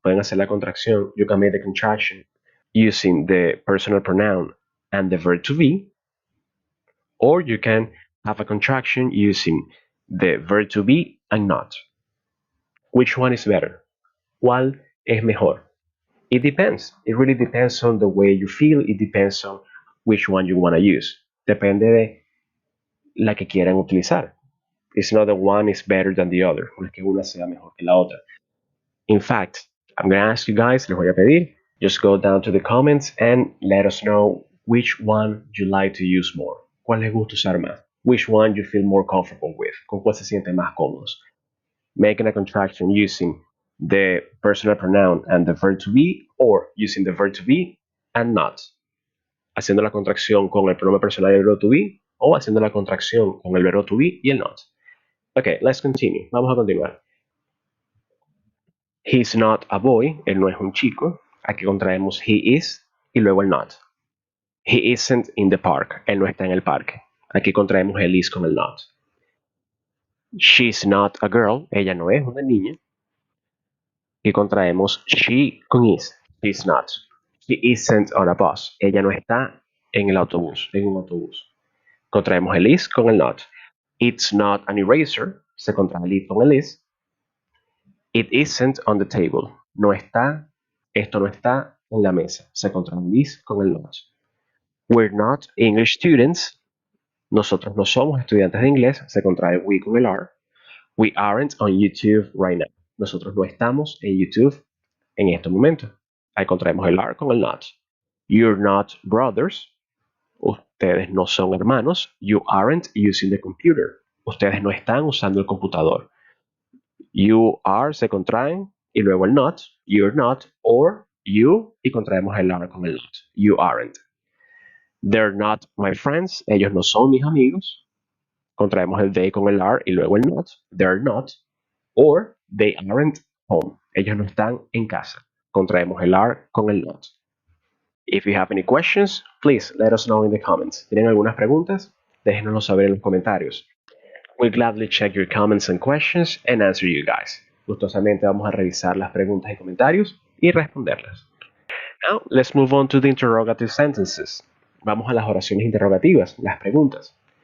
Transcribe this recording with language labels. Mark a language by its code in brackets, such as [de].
[es] Pueden hacer la contracción, [en] you can make the contraction using the personal pronoun and the verb to be, or you can have a contraction using the verb to be and not. Which one is better? [es] ¿Cuál es mejor? [en] It depends. It really depends on the way you feel. It depends on which one you want to use. [es] Depende de la que quieran utilizar. [en] It's not that one is better than the other. [es] No es que una sea mejor que la otra. [en] In fact, I'm going to ask you guys, [es] les voy a pedir, [en] just go down to the comments and let us know which one you like to use more. [es] ¿Cuál les gusta usar más? [en] Which one you feel more comfortable with? [es] ¿Con cuál se sienten más cómodos? [en] Making a contraction using the personal pronoun and the verb to be, or using the verb to be and not. [es] Haciendo la contracción con el pronombre personal y el verbo to be, o haciendo la contracción con el verbo to be y el not. [en] Okay, let's continue. [es] Vamos a continuar. [en] He's not a boy. [es] Él no es un chico. Aquí contraemos he is y luego el not. [en] He isn't in the park. [es] Él no está en el parque. Aquí contraemos el is con el not. [en] She's not a girl. [es] Ella no es una niña. Y contraemos she con is. [en] She's not. She isn't on a bus. [es] Ella no está en el autobús, en un autobús. Contraemos el is con el not. [en] It's not an eraser. [es] Se contrae el it con el is. [en] It isn't on the table. [es] No está, esto no está en la mesa. Se contrae el is con el not. [en] We're not English students. [es] Nosotros no somos estudiantes de inglés. Se contrae we con el are. [en] We aren't on YouTube right now. [es] Nosotros no estamos en YouTube en este momento. Ahí contraemos el are con el not. [en] You're not brothers. [es] Ustedes no son hermanos. [en] You aren't using the computer. [es] Ustedes no están usando el computador. You are se contraen y luego el not. [en] You're not or you [es] y contraemos el are con el not. [en] You aren't. They're not my friends. [es] Ellos no son mis amigos. Contraemos el they con el are y luego el not. [en] They're not. Or they aren't home. [es] Ellos no están en casa. Contraemos el are con el not. [en] If you have any questions, please let us know in the comments. [es] ¿Tienen algunas preguntas? Déjenoslo saber en los comentarios. [en] We'll gladly check your comments and questions and answer you guys. [es] Gustosamente vamos a revisar las preguntas y comentarios y responderlas. [en] Now, let's move on to the interrogative sentences. [es] Vamos a las oraciones interrogativas, las preguntas.